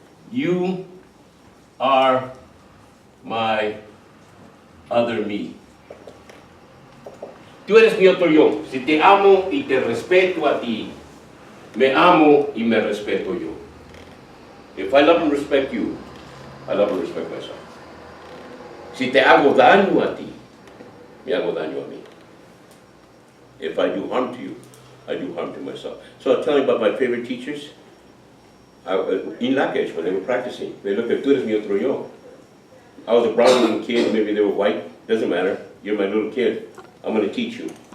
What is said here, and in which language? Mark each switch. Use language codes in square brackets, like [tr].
[en] You are my other me. [es] Tú eres mi otro yo. Si te amo y te respeto a ti, me amo y me respeto yo. [en] If I love and respect you, I love and respect myself. [es] Si te hago daño a ti, me hago daño a mí. [en] If I do harm to you, I do harm to myself. So I'll tell you about my favorite teachers. In Lakesh, when they were practicing, they looked at, [es] tú eres mi otro yo. [en] I was a brown little kid, maybe they were white, doesn't matter. You're my little kid. I'm going to teach you.